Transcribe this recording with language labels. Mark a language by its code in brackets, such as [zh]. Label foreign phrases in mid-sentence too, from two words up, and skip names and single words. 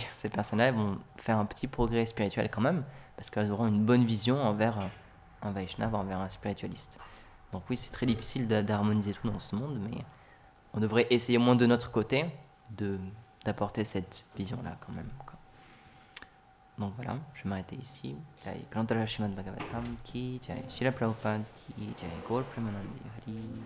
[fr] Ces personnes-là vont faire un petit progrès spirituel quand même, parce qu'elles auront une bonne vision envers un Vaishnav, envers un spiritualiste. Donc oui, c'est très difficile d'harmoniser tout dans ce monde, mais on devrait essayer au moins de notre côté d'apporter cette vision-là quand même, quoi. Donc voilà, je vais m'arrêter ici. [hi] जय ग्रन्थराज श्रीमद् भागवतम् की जय, श्रील प्रभुपाद की जय, गौर प्रेमानन्दे हरि.